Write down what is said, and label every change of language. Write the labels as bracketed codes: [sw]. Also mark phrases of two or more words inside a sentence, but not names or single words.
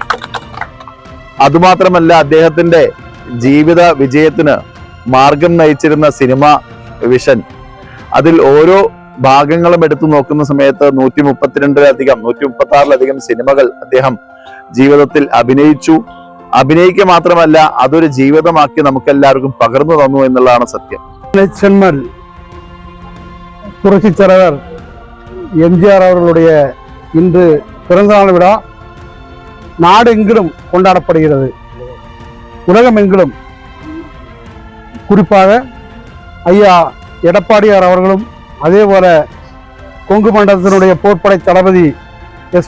[ml] അതുമാത്രമല്ല, അദ്ദേഹത്തിന്റെ ജീവിത വിജയത്തിന് മാർഗം നയിച്ചിരുന്ന സിനിമ വിഷൻ, അതിൽ ഓരോ ഭാഗങ്ങളും എടുത്തു നോക്കുന്ന സമയത്ത് 136-ലധികം സിനിമകൾ അദ്ദേഹം ജീവിതത്തിൽ അഭിനയിച്ചു. അഭിനയിക്കുക മാത്രമല്ല, അതൊരു ജീവിതമാക്കി നമുക്കെല്ലാവർക്കും പകർന്നു തന്നു എന്നുള്ളതാണ് സത്യം. [ta] செம்மல் புரட்சித் தலைவர் MGR அவர்களுடைய இன்று பிறந்தநாள் விழா நாடெங்கிலும் கொண்டாடப்படுகிறது. உலகமெங்கிலும், குறிப்பாக ஐயா எடப்பாடியார் அவர்களும், அதே போல கொங்கு மண்டலத்தினுடைய போர்ப்படை தளபதி SP